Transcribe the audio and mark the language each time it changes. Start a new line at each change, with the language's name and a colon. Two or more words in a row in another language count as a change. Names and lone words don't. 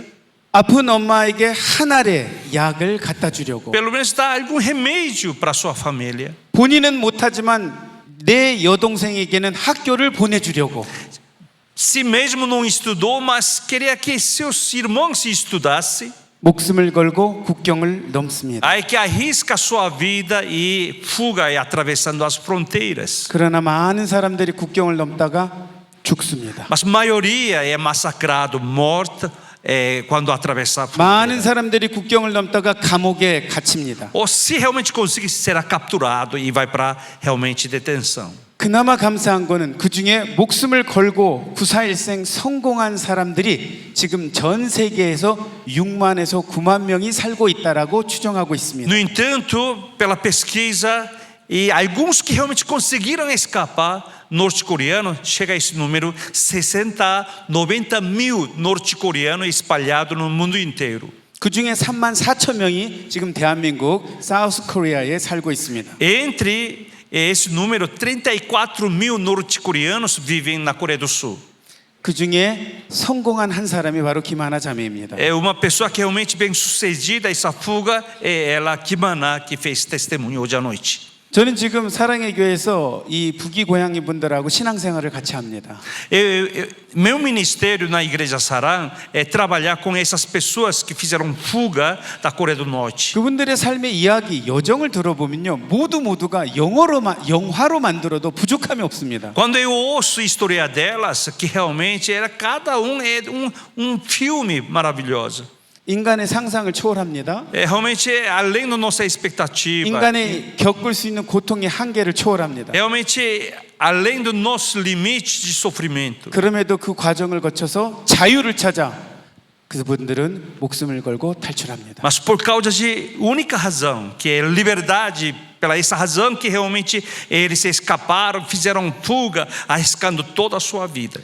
Korean: 아픈 엄마에게 한 알의 약을 갖다 주려고.
Portuguese: Pelo menos dar algum remédio para sua família.
Korean: 본인은 못하지만 내 여동생에게는 학교를 보내주려고.
Portuguese: Si mesmo não estudou, mas queria que seus irmãos estudassem.
Korean: 목숨을 걸고 국경을 넘습니다.
Portuguese: Aí que arrisca sua vida e fuga atravessando as fronteiras.
Korean: 그러나 많은 사람들이 국경을 넘다가 죽습니다.
Portuguese: Mas a maioria é massacrado, morta quando atravessa a
Korean: 많은
Portuguese: fronteira.
Korean: 사람들이 국경을 넘다가 감옥에 갇힙니다.
Portuguese: Ou se realmente conseguir será capturado e vai para realmente detenção.
Korean: 그나마 감사한 거는 그 중에 목숨을 걸고 구사일생 성공한 사람들이 지금 전 세계에서 6만에서 9만 명이 살고 있다라고 추정하고 있습니다.
Portuguese: No entanto, pela pesquisa, E alguns que realmente conseguiram escapar, norte-coreano, chega a esse número 60, 90 mil norte-coreanos espalhados no mundo inteiro.
Korean: 그 중에 3만 4천 명이 지금 대한민국 사우스 코리아에 살고 있습니다.
Portuguese: Entre esse número, 34 mil norte-coreanos vivem na Coreia do Sul.
Korean: 그 중에 성공한 한 사람이 바로 김하나 자매입니다.
Portuguese: É uma pessoa que realmente bem sucedida, essa fuga, é ela, Kimana, que fez testemunho hoje à noite.
Korean: 저는 지금 사랑의 교회에서 이 북이 고향인 분들하고 신앙생활을 같이 합니다.
Portuguese: Meu ministério na Igreja Sarang é trabalhar com essas pessoas que fizeram fuga da Coreia do Norte.
Korean: 그분들의 삶의 이야기, 여정을 들어보면요, 모두가 영화로 만들어도 부족함이 없습니다.
Portuguese: Quando eu ouço a história delas, que realmente era cada um é um filme maravilhoso.
Korean: 인간의 상상을 초월합니다.
Portuguese: É realmente além da nossa expectativa.
Korean: 인간의 겪을 수 있는 고통의 한계를 초월합니다.
Portuguese: Realmente além do nosso limite de sofrimento.
Korean: 그럼에도 그 과정을 거쳐서 자유를 찾아 그분들은 목숨을 걸고 탈출합니다.
Portuguese: Mas por causa de única razão, que é liberdade, pela essa razão que realmente eles escaparam, fizeram fuga, arriscando toda a sua vida.